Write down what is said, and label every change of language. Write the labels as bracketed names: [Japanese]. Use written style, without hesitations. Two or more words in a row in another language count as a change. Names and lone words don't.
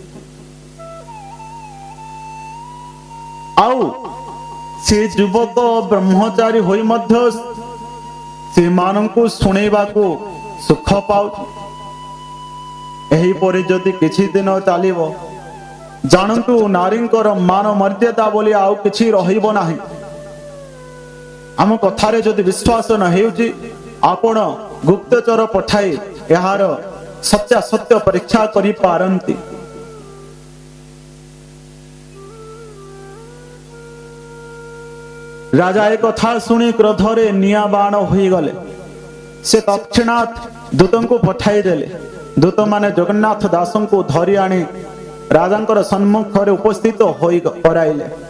[Odia] ଆଉ ସେ ଯୁବକ ବ୍ରହ୍ମଚାରୀ ହୋଇ ମଧ୍ୟ ସେ ମାନଙ୍କୁ ଶୁଣିବା କୁ ସୁଖ ପାଉ ଏହି ପରି ଯଦି କିଛି ଦିନ ଚାଲିବ ଜାଣନ୍ତୁ ନାରୀଙ୍କର ମାନ ମର୍ଯ୍ୟାଦା ବୋଲି ଆଉ କିଛି ରହିବ ନାହିଁ ଆମ କଥାରେ ଯଦି ବିଶ୍ୱାସ ନ ହେଉଛି ଆପଣ ଗୁପ୍ତଚର ପଠାଇ ଯାର ସତ୍ୟ ପରୀକ୍ଷା କରି ପାରନ୍ତି ରାଜା ଏକ କଥା ଶୁଣି କ୍ରୋଧରେ ନିଆଁ ବାଣ ହୋଇ ଗଲେ ସେ ତତ୍କ୍ଷଣାତ୍ ଦୂତଙ୍କ କୁ ପଠାଇ ଦେଲେ ଦୂତ ମାନେ ଜଗନ୍ନାଥ ଦାସଙ୍କ କୁ ଧରି ଆଣି ରାଜାଙ୍କର ସମ୍ମୁଖ ରେ ଉପସ୍ଥିତ ହୋଇ କରାଇଲେ